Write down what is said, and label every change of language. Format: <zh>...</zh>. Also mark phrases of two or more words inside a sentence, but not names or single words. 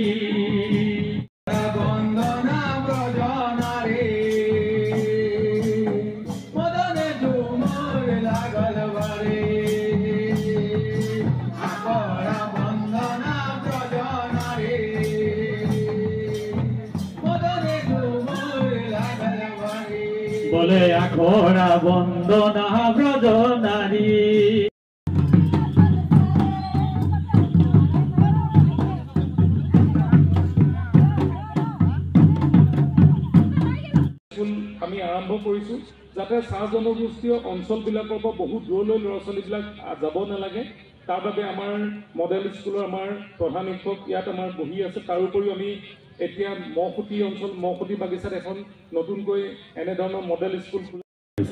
<sck>बंदना ब्रजनारी मदन झुमर लागल भारी आकरा बंदना ब्रजनारी मदन झुमर लागल भारी बोले आखरा बंदना ब्रज नारी</sck> <as>আমি আৰম্ভ কৰিছোঁ যাতে চাহ জনগোষ্ঠীয় অঞ্চলবিলাকৰ পৰা বহু দূৰলৈ ল'ৰা ছোৱালীবিলাক যাব নালাগে তাৰ বাবে আমাৰ মডেল স্কুলৰ আমাৰ প্ৰধান শিক্ষক ইয়াত আমাৰ বহি আছে তাৰোপৰি আমি এতিয়া মহখুটি অঞ্চল মহখুটি বাগিচাত এখন নতুনকৈ এনেধৰণৰ মডেল স্কুল খুলিছে</as>